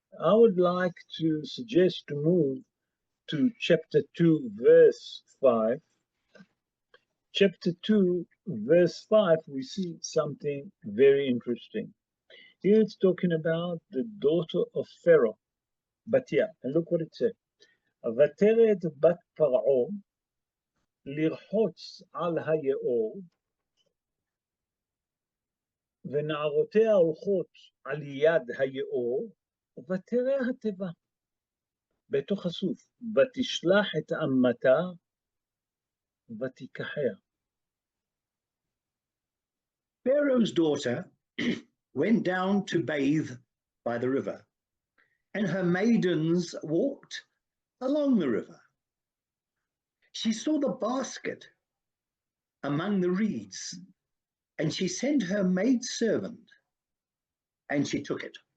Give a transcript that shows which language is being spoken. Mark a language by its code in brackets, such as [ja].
[en] I would like to suggest to move to chapter 2, verse 5. Chapter 2, verse 5, we see something very interesting. Here it's talking about the daughter of Pharaoh, Batia. And look what it says. [he] ותרד בת פרעה לרחוץ על היאור, ונערותיה הולכות על יד היאור, ותראה התיבה. בתוך הסוף, ותשלח את אמתה, ותיקחיה. [en] Pharaoh's daughter went down to bathe by the river, and her maidens walked along the river. She saw the basket among the reeds, and she sent her maidservant, and she took it.